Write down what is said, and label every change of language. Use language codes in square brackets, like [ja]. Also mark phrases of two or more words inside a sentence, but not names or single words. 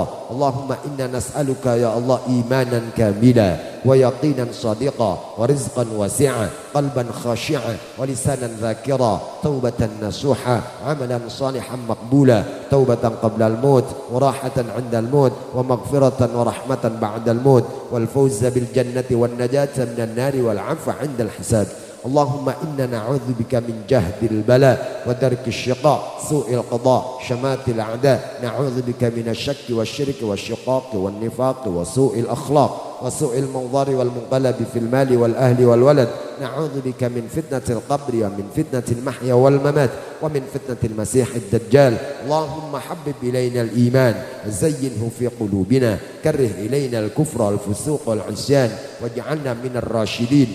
[ar] اللهم إنا نسألك يا الله إيمانا كاملا ويقينا صادقا ورزقا واسعا قلبا خاشعا ولسانا ذاكرا توبة نصوحا عملا صالحا مقبولا توبة قبل الموت وراحة عند الموت ومغفرة ورحمة بعد الموت والفوز بالجنة والنجاة من النار والعفو عند الحساب. اللهم إنا نعوذ بك من جهد البلاء ودرك الشقاء سوء القضاء شماتة الأعداء. نعوذ بك من الشك والشرك والشقاق والنفاق وسوء الأخلاق. وسوء المنظر والمنقلب في المال والأهل والولد. نعوذ بك من فتنة القبر ومن فتنة المحيا والممات ومن فتنة المسيح الدجال. اللهم حبب إلينا الإيمان زينه في قلوبنا، كره إلينا الكفر والفسوق والعصيان واجعلنا من الراشدين.